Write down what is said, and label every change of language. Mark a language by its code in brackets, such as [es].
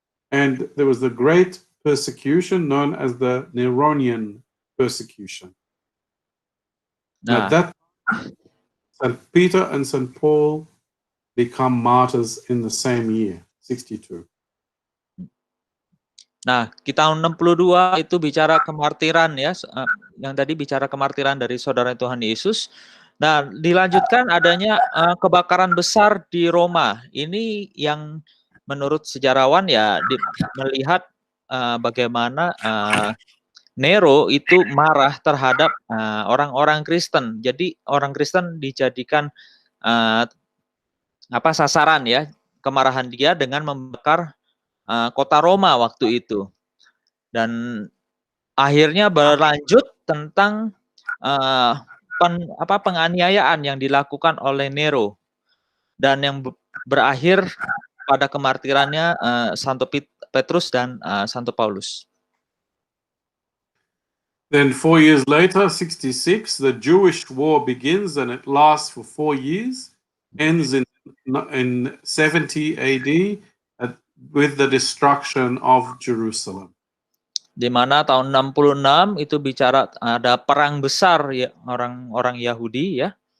[en] And there was the great persecution known as the Neronian persecution. [id] Nah, [en] At that time, St. Peter and St. Paul become martyrs in the same year, 62. [id] Nah, di tahun 62 itu bicara kemartiran ya, yang tadi bicara kemartiran dari saudara Tuhan Yesus. Nah, dilanjutkan adanya kebakaran besar di Roma. Ini yang menurut sejarawan ya melihat bagaimana Nero itu marah terhadap orang-orang Kristen. Jadi orang Kristen dijadikan sasaran ya kemarahan dia dengan membakar kota Roma waktu itu, dan akhirnya berlanjut tentang penganiayaan yang dilakukan oleh Nero dan yang berakhir pada kemartirannya Santo Petrus dan Santo Paulus. [en] Then 4 years later, 66, the Jewish war begins and it lasts for 4 years, ends in 70 AD with the destruction of Jerusalem. [id] Di mana tahun 66 itu bicara ada perang besar ya orang-orang Yahudi ya.